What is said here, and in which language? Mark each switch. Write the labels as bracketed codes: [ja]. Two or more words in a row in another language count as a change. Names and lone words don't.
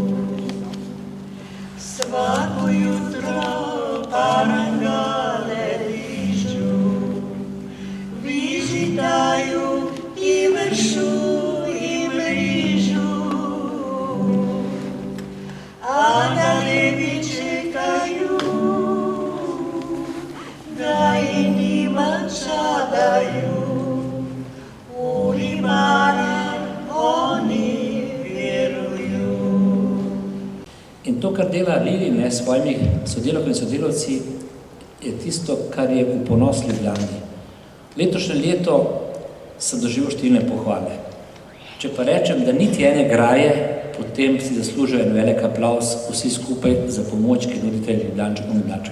[hr] Svako jutro parangale dižu, vižitaju i vršu i mrižu, a galebi čekaju da i njima čadaju. U ribara oni vjeruju. [sl] In to, kar dela Lili s svojimi sodelavkami in sodelavci, je tisto, kar je v ponos Ljubljani. Letošnje leto sem doživel številne pohvale. Če pa rečem, da niti ene graje, potem si zaslužijo en velik aplavz vsi skupaj za pomoč, ki nudite Ljubljančakom in Ljubljančanom.